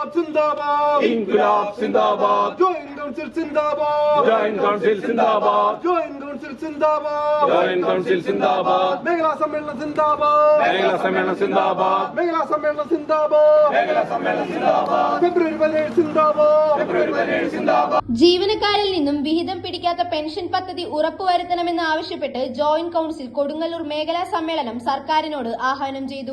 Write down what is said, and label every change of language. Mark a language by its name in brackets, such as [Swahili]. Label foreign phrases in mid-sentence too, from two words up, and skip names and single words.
[Hindi] जिंदाबाद, इनकलाब जिंदाबाद, जॉइंट काउंसिल जिंदाबाद, जॉइंट काउंसिल जिंदाबाद, जॉइंट काउंसिल जिंदाबाद, जॉइंट काउंसिल जिंदाबाद, [Malayalam] മേഖലാ സമ്മേളനം जिंदाबाद, മേഖലാ സമ്മേളനം जिंदाबाद, മേഖലാ സമ്മേളനം जिंदाबाद, മേഖലാ സമ്മേളനം जिंदाबाद, ഫെബ്രുവരി 17 जिंदाबाद, ഫെബ്രുവരി 17 जिंदाबाद. ജീവനക്കാരിൽ നിന്നും വിഹിതം പിടിക്കാത്ത പെൻഷൻ പദ്ധതി ഉറപ്പുവരുത്തണമെന്ന് ആവശ്യപ്പെട്ട് ജോയിന്റ് കൌൺസിൽ കൊടുങ്ങല്ലൂർ മേഖലാ സമ്മേളനം സർക്കാരിനോട് ആഹ്വാനം ചെയ്തു.